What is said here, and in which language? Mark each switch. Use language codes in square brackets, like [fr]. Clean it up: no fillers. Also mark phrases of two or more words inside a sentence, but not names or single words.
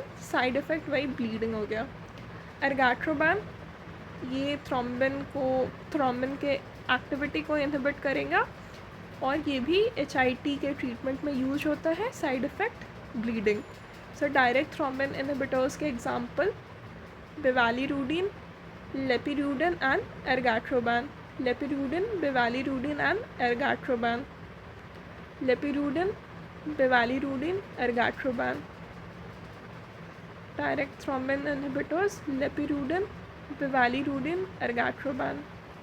[en] side effect [hi] वही ब्लीडिंग हो गया। एर्गैट्रोबैन, ये थ्रोम्बिन के एक्टिविटी को इनहिबिट करेगा, और ये भी HIT के ट्रीटमेंट में यूज होता है, [en] side effect bleeding. [hi] सो [en] direct thrombin inhibitors [hi] के एग्जांपल बिवालिरुडिन, लेपिरुडिन एंड एर्गैट्रोबैन। लेपिरुडिन, बिवालिरुडिन एंड एर्गैट्रोबैन। लेपिरुडिन, बिवालिरुडिन, एर्गैट्रोबैन। [en] direct thrombin inhibitors [hi] लेपिरुडिन, बिवालिरुडिन, एर्गैट्रोबैन।